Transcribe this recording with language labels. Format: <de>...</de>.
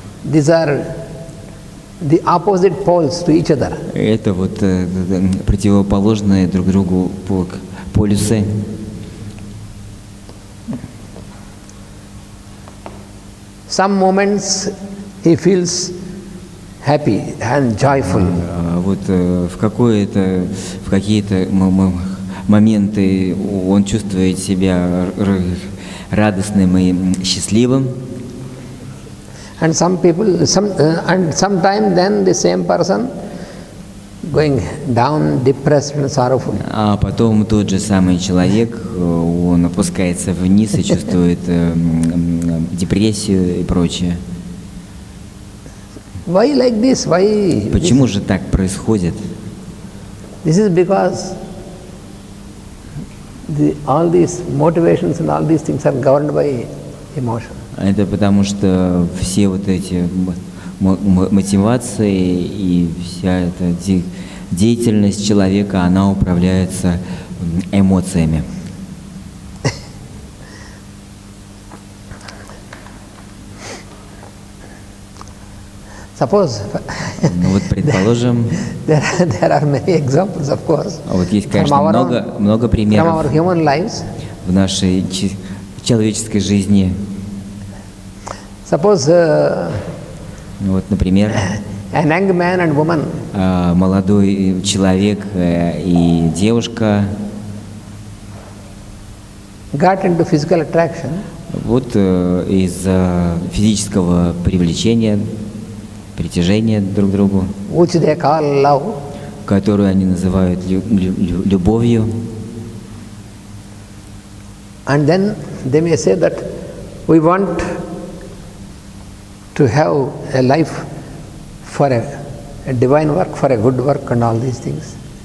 <en>These are the opposite poles to each other.</en> <ru>Это вот противоположные друг другу полюсы.</ru> <en>Some moments he feels happy and joyful.</en> <ru>Вот в какие-то моменты он чувствует себя радостным и счастливым.</ru> <en>And sometime then the same person going down, depressed and sorrowful.</en> <ru>А потом тот же самый человек, он опускается вниз и чувствует депрессию и прочее.</ru> <en>Why like this? Why?</en> <ru>Почему же так происходит?</ru> <en>This is because all these motivations and all these things are governed by emotion.</en> <ru>Это потому что все вот эти мотивации и вся эта деятельность человека, она управляется эмоциями.</ru> <en>Suppose,</en> <ru>ну вот предположим,</ru> <en>there are many examples, of course.</en> <ru>Вот есть, конечно, много примеров</ru> <en>from our human lives.</en> <ru>В нашей человеческой жизни.</ru> <en>Suppose,</en> <ru>вот, например,</ru> <en>a young man and woman.</en> <ru>Молодой человек и девушка</ru> <en>Got into physical attraction.</en> <ru>Вот из-за физического привлечения, притяжения друг к другу,</ru> <en>which they call love,</en> <ru>которую они называют любовью.</ru> <en>And then they may say that we want to have a life for a divine work, for a good work and all these things.</en>